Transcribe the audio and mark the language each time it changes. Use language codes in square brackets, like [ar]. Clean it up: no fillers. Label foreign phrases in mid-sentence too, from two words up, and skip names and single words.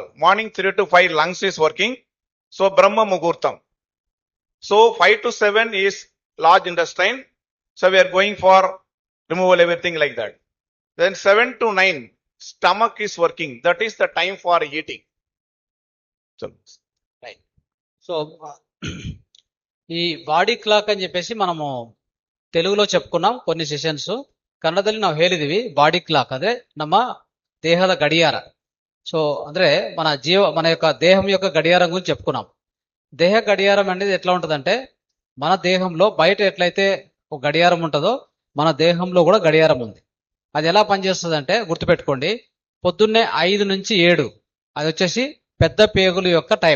[en] Morning 3 to 5 lungs is working. So Brahma Muhurtam. So 5 to 7 is large intestine. So we are going for removal, everything like that. Then 7 to 9 stomach is working. That is the time for eating. So [te] సో ఈ [en] body clock [te] అని చెప్పేసి మనము తెలుగులో చెప్పుకున్నాం కొన్ని ಸೆಷನ್ಸ್. [kn] ಕನ್ನಡದಲ್ಲಿ ನಾವು ಹೇಳಿದೀವಿ [en] body clock [kn] ಅಂದ್ರೆ ನಮ್ಮ ದೇಹದ ಗಡಿಯಾರ. [te] సో ಅಂದ್ರೆ మన యొక్క దేహం యొక్క గడియారం గురించి చెప్పుకున్నాం. దేహ గడియారం అనేది ఎట్లా ఉంటదంటే, మన దేహంలో బయట ఎట్లయితే ఒక గడియారం ఉంటుందో మన దేహంలో కూడా గడియారం ఉంది. అది ఎలా పనిచేస్తుంది అంటే గుర్తుపెట్టుకోండి, పొద్దున్నే 5 నుంచి 7 అది వచ్చేసి పెద్ద పేగుల యొక్క టైం.